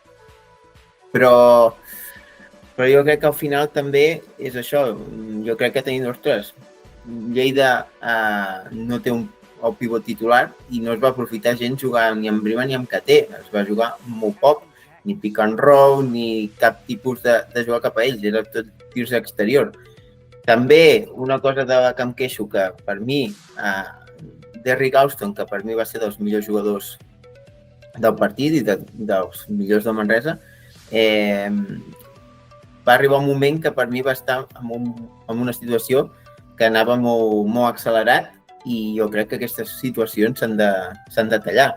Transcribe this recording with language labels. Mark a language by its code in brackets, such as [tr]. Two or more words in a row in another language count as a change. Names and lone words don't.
[ca] Però jo crec que al final també és això. Jo crec que tenim, ostres, Lleida no té el pivot titular i no es va aprofitar gens jugar ni amb Brima ni amb Caté. Es va jugar molt poc, ni [en] pick and roll, [ca] ni cap tipus de jugar cap a ells. Era tot tirs exterior. També una cosa que em queixo, que per mi Derrick Austin, que per mi va ser dels millors jugadors del partit i dels millors de Manresa, va arribar un moment que per mi va estar en una situació que anava molt accelerat i jo crec que aquestes situacions s'han de tallar.